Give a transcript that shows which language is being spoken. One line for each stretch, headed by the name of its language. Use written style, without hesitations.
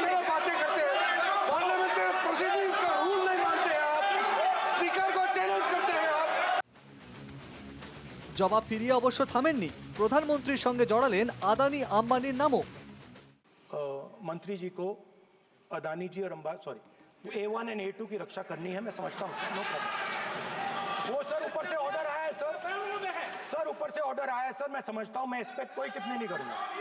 Hindi: बातें करते हैं, पार्लियामेंट्री प्रोसीडिंग्स का रूल नहीं मानते हैं आप, स्पीकर को चैलेंज करते हैं आप।
Bangla: জবাব ফিরিয়ে অবশ্য থামেননি, প্রধানমন্ত্রীর সঙ্গে জড়ালেন আদানি আম্বানির নামও।
Hindi: मंत्री जी को अदानी जी और A1 एंड A2 की रक्षा करनी है, मैं समझता हूँ,
English: No problem.
Hindi: वो सर ऊपर से ऑर्डर आया है सर, ऊपर से ऑर्डर आया है सर, मैं समझता हूँ, मैं इस पे कोई टिप्पणी नहीं करूंगा।